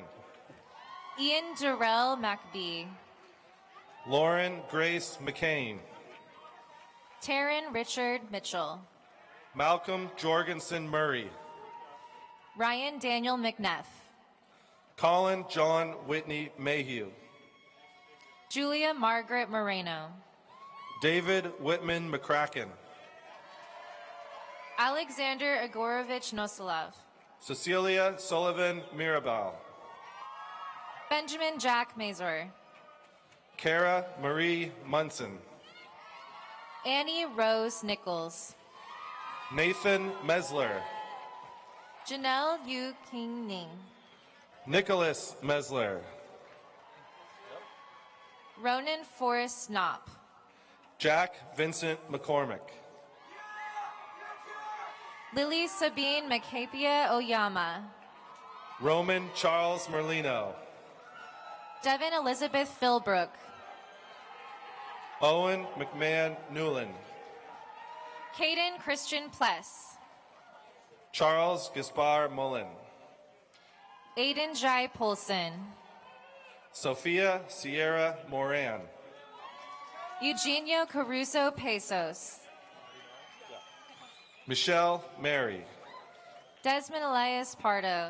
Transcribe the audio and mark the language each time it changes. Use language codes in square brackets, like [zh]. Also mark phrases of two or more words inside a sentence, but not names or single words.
[en] Ian Durrell McBee. Lauren Grace McCain. Taryn Richard Mitchell. Malcolm Jorgensen Murray. Ryan Daniel McNeff. Colin John Whitney Mayhew. Julia Margaret Moreno. David Whitman McCracken. Alexander Agorovich Nosilov. Cecilia Sullivan Mirabal. Benjamin Jack Mazur. Kara Marie Munson. Annie Rose Nichols. Nathan Mesler. Janelle Yu King Ning. Nicholas Mesler. Ronan Forrest Knopp. Jack Vincent McCormick. Lily Sabine Macapia Oyama. Roman Charles Merlino. Devin Elizabeth Philbrook. Owen McMahon Newland. Caden Christian Pless. Charles Gaspar Mullen. Aiden Jai Polson. Sophia Sierra Moran. Eugenio Caruso Pesos. Michelle Mary. Desmond Elias Pardo.